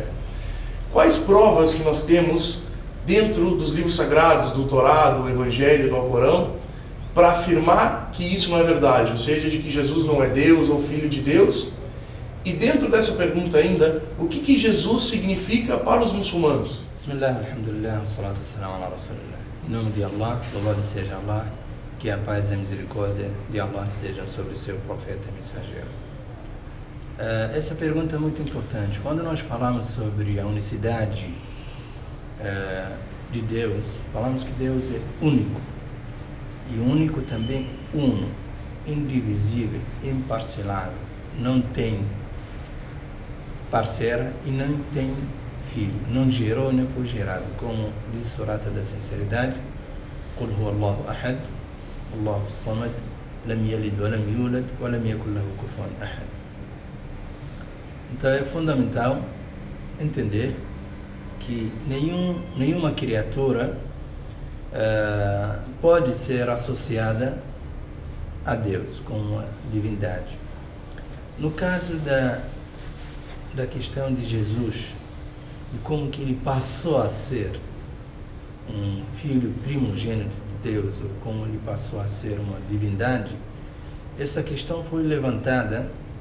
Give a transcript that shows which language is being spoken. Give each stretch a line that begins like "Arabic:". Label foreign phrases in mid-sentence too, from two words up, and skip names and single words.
Portuguese: Quais provas que nós temos dentro dos livros sagrados, do Torá, do Evangelho, do Alcorão, para afirmar que isso não é verdade, ou seja, de que Jesus não é Deus ou filho de Deus? E dentro dessa pergunta ainda, o que Jesus significa para os muçulmanos?
Arabic: بسم الله، الحمد لله، الصلاة والسلام على رسول الله.
Portuguese: Em nome de Allah, louvado seja Allah, que a paz e a misericórdia de Allah estejam sobre o seu profeta e mensageiro. Essa pergunta é muito importante. Quando nós falamos sobre a unicidade de Deus, falamos que Deus é único, e único também uno, indivisível, imparcelável, não tem parceira e não tem filho, não gerou nem foi gerado, como diz Surata da Sinceridade:
Arabic: قل هو الله أحد، الله الصمد، لم يلد ولم يولد ولم يكن له كفوا أحد.
Portuguese: Então é fundamental entender que nenhuma criatura pode ser associada a Deus como a divindade. No caso da questão de Jesus e como que ele passou a ser um filho primogênito de Deus, ou como ele passou a ser uma divindade, essa questão foi levantada